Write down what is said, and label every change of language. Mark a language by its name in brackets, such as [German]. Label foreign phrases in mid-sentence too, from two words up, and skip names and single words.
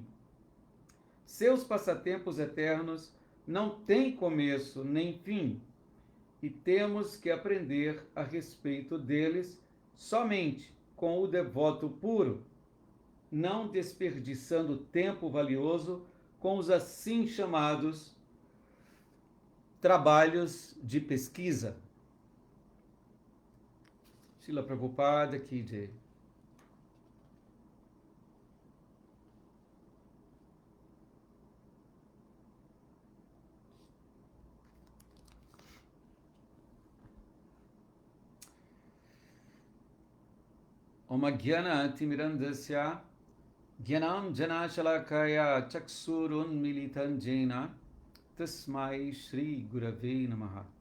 [Portuguese] Seus passatempos eternos não têm começo nem fim, e temos que aprender a respeito deles somente com o devoto puro, não desperdiçando tempo valioso com os assim chamados trabalhos de pesquisa. [Hindi] Srila Prabhupada Ki Jai. [Sanskrit] Om Gyana Timirandasya Gyanam Janashalakaya Chaksurun Militan Jena Tasmai Shri Gurave Namaha.